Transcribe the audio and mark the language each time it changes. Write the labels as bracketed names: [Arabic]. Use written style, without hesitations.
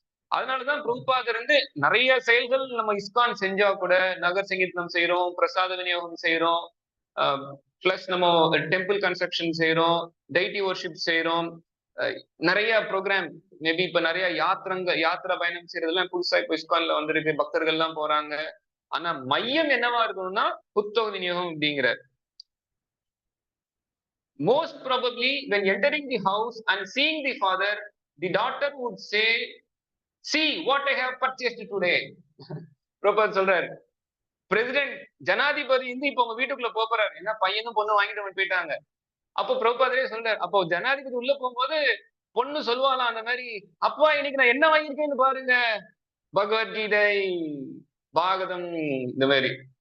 [Tamil] அதனாலதான் பிரபுபாதர் வந்து நிறைய செயல்கள் நம்ம இஸ்கான் செஞ்சா கூட, நகர் சங்கீதம் செய்யறோம், பிரசாத விநியோகம் செய்யறோம், பிளஸ் நம்ம டெம்பிள் கன்ஸ்ட்ரக்ஷன் செய்யறோம், டைட்டி வர்ஷிப் செய்யறோம், நிறைய ப்ரோக்ராம், மேபி இப்ப நிறைய யாத்திரை பயணம் செய்யறதுலாம் புதுசா இப்ப இஸ்கான்ல வந்திருக்கு, பக்தர்கள் எல்லாம் போறாங்க. ஆனா மையம் என்னவா இருக்கணும்னா புத்தக விநியோகம் அப்படிங்கிற. [English] Most probably when entering the house and seeing the father, the daughter would say, see what I have purchased today. [Tamil] Prabhupad சொல்றாரு, பிரசிடென்ட் ஜனாதிபதி வந்து இப்ப உங்க வீட்டுக்குள்ள போறாரு, ஏன்னா பையனும் பொண்ணு வாங்கிட்டு போயிட்டாங்க. அப்போ பிரபுபாதரே சொல்றாரு, அப்போ ஜனாதிபதி உள்ள போகும்போது பொண்ணு சொல்லுவாளாம் அந்த மாதிரி, அப்பா இன்னைக்கு நான் என்ன வாங்கியிருக்கேன்னு பாருங்க, பகவத்கீதை, பாகதம், இந்த மாதிரி.